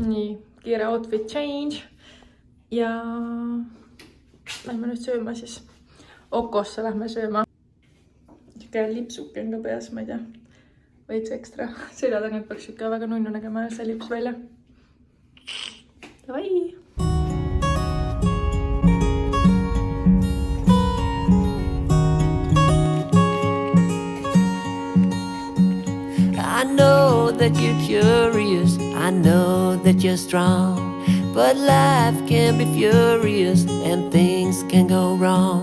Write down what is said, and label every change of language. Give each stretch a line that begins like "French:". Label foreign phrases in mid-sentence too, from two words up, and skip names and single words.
Estonian: Nii, kiire
English: outfit change.
Estonian: Ja lähme nüüd sööma siis. Okosse lähme sööma. Siuke lipsuke on ka peas, ma ei tea. Veits ekstra. Selja tagant peaks siuke väga nunnu nägema see lips välja. Davai!
English: I know that you're curious, I know that you're strong, but life can be furious and things can go wrong.